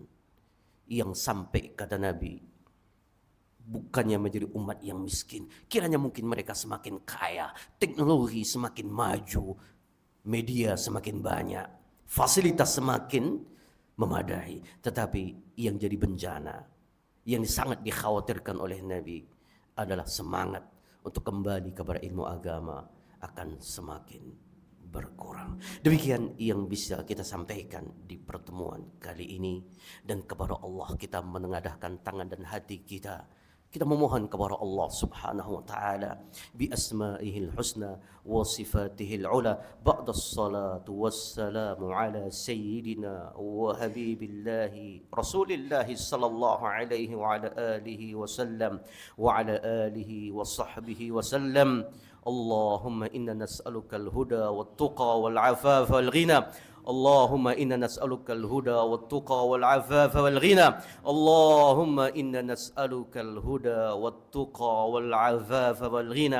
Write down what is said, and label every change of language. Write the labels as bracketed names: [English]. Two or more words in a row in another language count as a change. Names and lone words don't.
[Indonesian] Yang sampai kata Nabi, bukannya menjadi umat yang miskin, kiranya mungkin mereka semakin kaya, teknologi semakin maju, media semakin banyak, fasilitas semakin memadai, tetapi yang jadi bencana, yang sangat dikhawatirkan oleh Nabi adalah semangat untuk kembali kepada ilmu agama akan semakin berkurang. Demikian yang bisa kita sampaikan di pertemuan kali ini, dan kepada Allah kita menengadahkan tangan dan hati kita. Kita memohon kepada Allah [Arabic] سبحانه وتعالى بأسمائه الحسنى وصفاته العلى بعد الصلاة والسلام على سيدنا وحبيب الله رسول الله صلى الله عليه وعلى آله وسلم وعلى آله وصحبه وسلم. اللهم إنا نسألك الهدى والتقى والعفاف والغنى. اللهم إنا نسألك الهدى والتقى والعفاف والغنى. اللهم إنا نسألك الهدى والتقى والعفاف والغنى.